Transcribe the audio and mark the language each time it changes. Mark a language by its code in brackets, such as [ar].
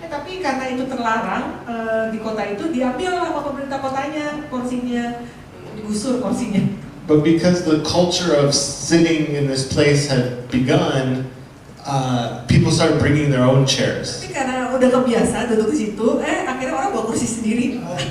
[id] Tapi karena itu terlarang di kota itu, diambil sama pemerintah kotanya kursinya, digusur kursinya. [en] But because the culture of sitting in this place had begun, people started bringing their own chairs. [id] Tapi karena udah kebiasa duduk di situ, akhirnya orang bawa kursi sendiri.